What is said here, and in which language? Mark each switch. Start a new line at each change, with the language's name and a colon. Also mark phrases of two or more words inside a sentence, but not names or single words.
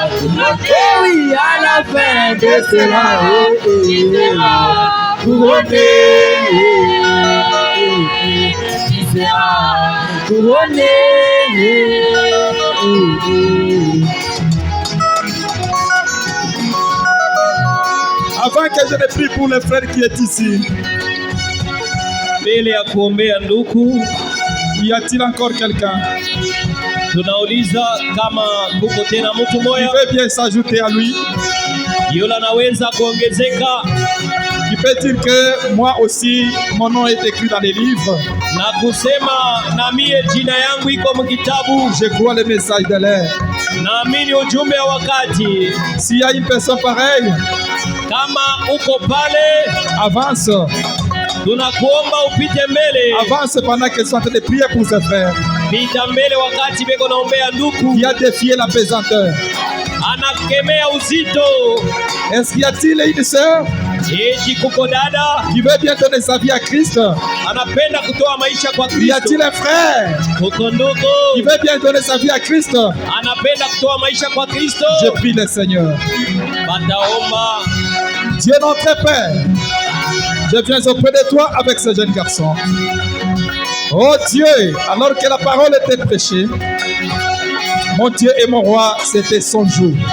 French: Oh oui, à la fin de cela, qui sera couronné. Qui sera couronné. Avant que je ne prie pour le frère qui est ici,
Swahili: mbele ya kuombea ndugu,
French: y a-t-il encore quelqu'un
Swahili: tunauliza kama kuko tena mtu
French: qui
Swahili: moya
French: veut bien s'ajouter à lui,
Swahili: yule anaweza kuongezeka
French: qui peut dire que moi aussi, mon nom est écrit dans les livres.
Swahili: na kusema na mie jina yangu iko mkitabu.
French: Je crois le message de l'air.
Swahili: Naamini ujumbe wa wakati.
French: S'il y a une personne pareille,
Swahili: Kama uko pale,
French: avance.
Swahili: tunakuomba upite mbele.
French: Avance pendant qu'elles sont en train de prier pour ses frères.
Swahili: Pita mbele wakati beko naombea ndugu.
French: Qui a défié la pesanteur.
Swahili: Anakemea uzito.
French: Est-ce qu'il y a-t-il une sœur
Swahili: Eti kuko dada
French: qui veut bien donner sa vie à Christ?
Swahili: anapenda kutoa maisha kwa
French: Y a-t-il
Swahili: Kristo.
French: un frère
Swahili: Kuko ndugu
French: qui veut bien donner sa vie à Christ?
Swahili: anapenda kutoa maisha kwa Kristo.
French: Je prie le Seigneur.
Swahili: Bataomba.
French: Dieu notre Père, je viens auprès de toi avec ce jeune garçon. Oh Dieu, alors que la parole était prêchée, mon Dieu et mon roi, c'était son jour.